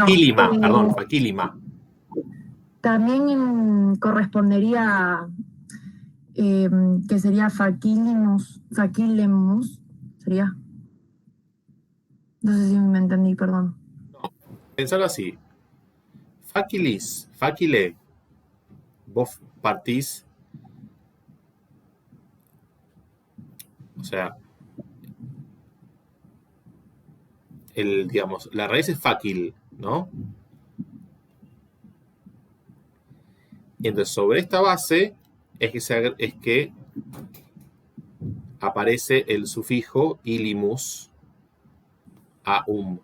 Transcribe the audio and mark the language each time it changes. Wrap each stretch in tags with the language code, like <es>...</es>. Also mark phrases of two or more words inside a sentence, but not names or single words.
<es>Faquílima, perdón, faquílima. También correspondería que sería faquilemus, sería. No sé si me entendí, perdón. No, pensalo así.</es> <la>Faquilis, faquile.</la> <es>Vos partís. O sea, digamos, la raíz es fáquil, ¿no? Y entonces sobre esta base es que aparece el sufijo ilimus aum.</es>